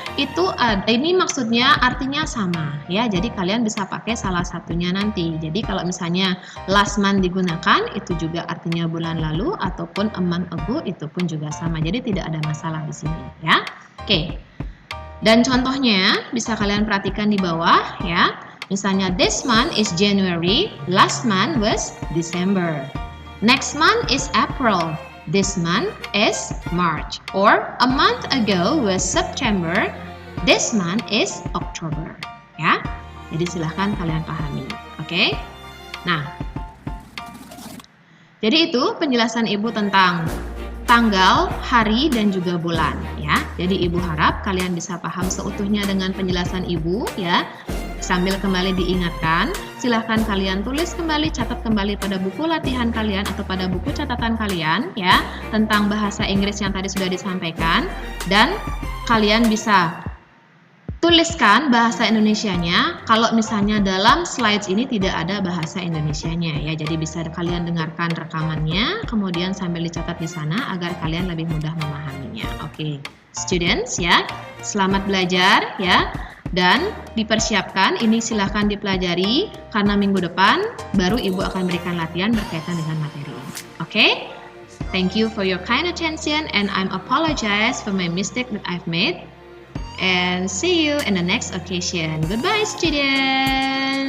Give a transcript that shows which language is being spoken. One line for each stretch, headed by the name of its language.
Indonesian: Ini maksudnya artinya sama, ya. Jadi kalian bisa pakai salah satunya nanti. Jadi kalau misalnya last month digunakan itu juga artinya bulan lalu ataupun a month ago itu pun juga sama. Jadi tidak ada masalah di sini, ya. Oke. Dan contohnya bisa kalian perhatikan di bawah, ya.
English: Misalnya this month is January, last month was December. Next month is April, this month is March. Or a month ago was September, this month is October.
Indonesian: Ya, jadi silahkan kalian pahami. Oke? Nah, jadi itu penjelasan Ibu tentang tanggal, hari, dan juga bulan. Ya, jadi Ibu harap kalian bisa paham seutuhnya dengan penjelasan Ibu, ya. Sambil kembali diingatkan, silahkan kalian tulis kembali, catat kembali pada buku latihan kalian atau pada buku catatan kalian, ya, tentang bahasa Inggris yang tadi sudah disampaikan, dan kalian bisa tuliskan bahasa Indonesianya. Kalau misalnya dalam slides ini tidak ada bahasa Indonesianya, ya, jadi bisa kalian dengarkan rekamannya, kemudian sambil dicatat di sana agar kalian lebih mudah memahaminya. Oke, students, ya, selamat belajar, ya. Dan dipersiapkan, ini silahkan dipelajari karena minggu depan baru Ibu akan berikan latihan berkaitan dengan materi ini. Oke?
English: Thank you for your kind attention and I'm apologize for my mistake that I've made. And see you in the next occasion. Goodbye, students!